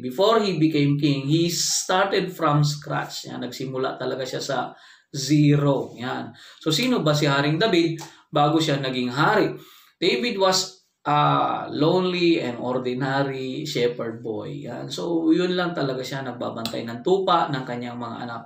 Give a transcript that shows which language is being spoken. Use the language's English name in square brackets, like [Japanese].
[English] Before he became king, he started from scratch. [Filipino] Yan. Nagsimula talaga siya sa zero. Yan. So sino ba si Haring David bago siya naging hari? [English] David was a lonely and ordinary shepherd boy. [Filipino] Yan. So yun lang talaga siya, nagbabantay ng tupa ng kanyang mga anak.